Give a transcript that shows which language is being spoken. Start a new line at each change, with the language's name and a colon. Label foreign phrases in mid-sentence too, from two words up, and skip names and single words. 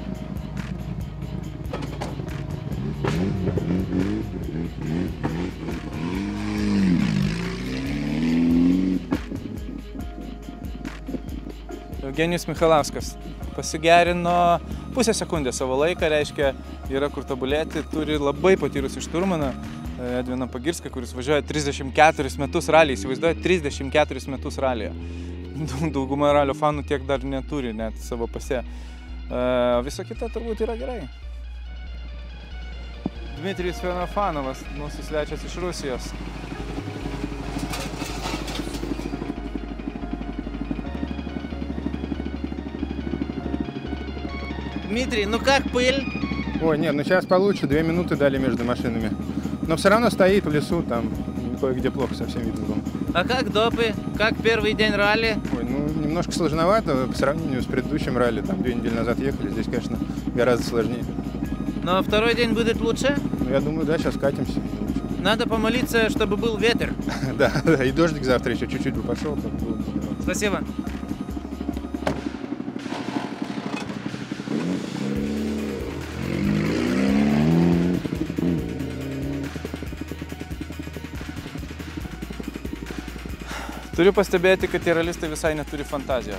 Lithuanian: Eugenijus Michalauskas pasigerino pusę sekundės savo laiką, reiškia, yra kur tobulėti, turi labai patyrusį šturmaną, Edviną Pagirską, kuris važiuoja 34 metus ralį, įsivaizduoja 34 metus ralį. Dauguma ralio fanų tiek dar neturi net savo pase. Viso kita turbūt yra gerai. Dmitrijus Fenofanovas, mūsų svečias iš Rusijos.
Russian: Дмитрий, как пыль? Ой, нет, сейчас получше, 2 минуты дали между машинами. Но все равно стоит в лесу, там кое-где плохо совсем видно было. А как допы? Как первый день ралли? Ой, немножко сложновато по сравнению с предыдущим ралли. Там 2 недели назад ехали, здесь, конечно, гораздо сложнее. Но второй день будет лучше? Я думаю, да, сейчас катимся. Надо помолиться, чтобы был ветер. Да, и дождик завтра еще чуть-чуть бы пошел. Спасибо.
Lithuanian: Turiu pastebėti, kad tie ralistai visai neturi fantazijos.